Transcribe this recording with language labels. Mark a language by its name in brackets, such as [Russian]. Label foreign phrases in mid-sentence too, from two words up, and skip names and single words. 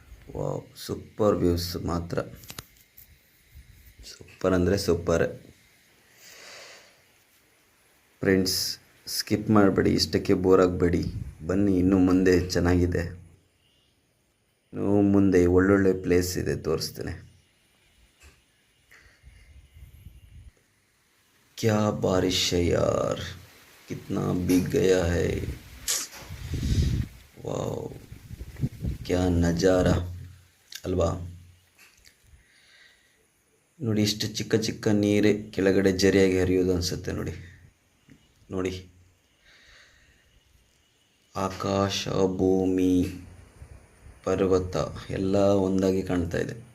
[Kannada] ವಾವ್, [English] super views [Kannada] ಮಾತ್ರ. ಸೂಪರ್ ಅಂದರೆ ಸೂಪರ್. ಫ್ರೆಂಡ್ಸ್, ಸ್ಕಿಪ್ ಮಾಡಬೇಡಿ, ಇಷ್ಟಕ್ಕೆ ಬೋರ್ ಆಗಬೇಡಿ, ಬನ್ನಿ ಇನ್ನೂ ಮುಂದೆ ಚೆನ್ನಾಗಿದೆ. ಇನ್ನೂ ಮುಂದೆ ಒಳ್ಳೊಳ್ಳೆ ಪ್ಲೇಸ್ ಇದೆ, ತೋರಿಸ್ತೇನೆ. [Hindi] क्या बारिश है यार, कितना भीग गया है. ವಾವ್, क्या नज़ारा ಅಲ್ವಾ. [Kannada] ನೋಡಿ, ಇಷ್ಟು ಚಿಕ್ಕ ಚಿಕ್ಕ ನೀರೇ ಕೆಳಗಡೆ ಜರಿಯಾಗಿ ಹರಿಯೋದು ಅನಿಸುತ್ತೆ. ನೋಡಿ ನೋಡಿ, ಆಕಾಶ, ಭೂಮಿ, ಪರ್ವತ ಎಲ್ಲ ಒಂದಾಗಿ ಕಾಣ್ತಾ ಇದೆ.